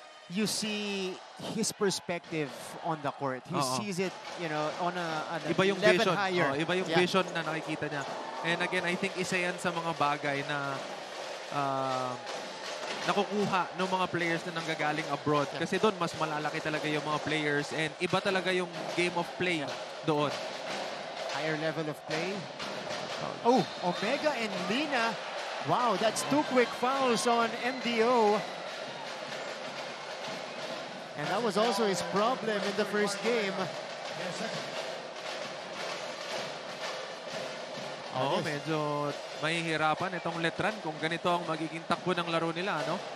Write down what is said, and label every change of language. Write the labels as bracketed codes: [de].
[en] you see his perspective on the court. He sees it, you know, on an [tl] iba yung [en] level vision. higher. [tl] Iba yung vision na nakikita niya. [en] And again, I think [tl] isa yan sa mga bagay na nakukuha ng mga players na nanggagaling abroad. Kasi doon, mas malalaki talaga yung mga players and iba talaga yung [en] game of play [tl] doon. [en] Higher level of play. Oh, Omega and Lina. Wow, that's 2 quick fouls on MDO. And that was also his problem in the first game. [tl] Medyo mahihirapan itong Letran kung ganito ang magiging takbo ng laro nila, no?